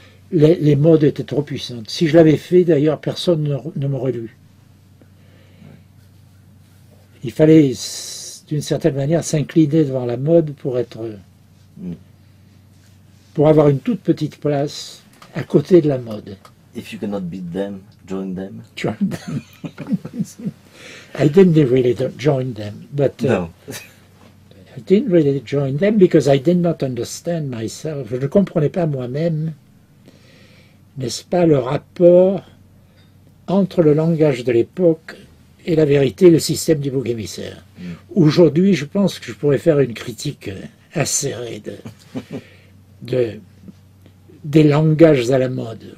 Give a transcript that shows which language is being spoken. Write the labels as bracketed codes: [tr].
[fr] Les modes étaient trop puissantes. Si je l'avais fait, d'ailleurs, personne ne m'aurait lu. Il fallait, d'une certaine manière, s'incliner devant la mode pour avoir une toute petite place à côté de la mode. [en] If you cannot beat them, join them. Join them. I didn't really join them, but No. I didn't really join them because I did not understand myself. [fr] Je ne comprenais pas moi-même, n'est-ce pas, le rapport entre le langage de l'époque et la vérité, le système du bouc émissaire. Aujourd'hui, je pense que je pourrais faire une critique acérée des langages à la mode.